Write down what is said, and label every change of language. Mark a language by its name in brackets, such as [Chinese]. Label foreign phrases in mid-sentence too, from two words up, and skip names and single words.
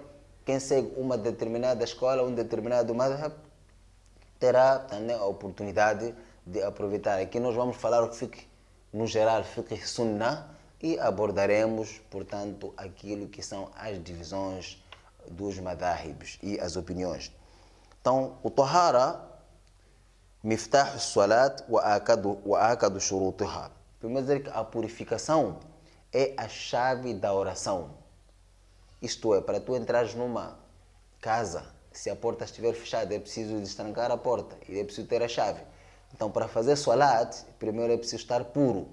[Portuguese] Quem segue uma determinada escola, um determinado madhab, terá também a oportunidade de aproveitar. Aqui nós vamos falar o fiqh, no geral, [Arabic] فقه السنة, [Portuguese] e abordaremos, portanto, aquilo que são as divisões dos madhahibs e as opiniões. Então, o [Arabic] الطهارة مفتاح الصلاة وآكد شروطها. [Portuguese] Primeiro dizer que a purificação é a chave da oração. Isto é, para tu entrares numa casa, se a porta estiver fechada, é preciso destrancar a porta e é preciso ter a chave. Então, para fazer salat, primeiro é preciso estar puro.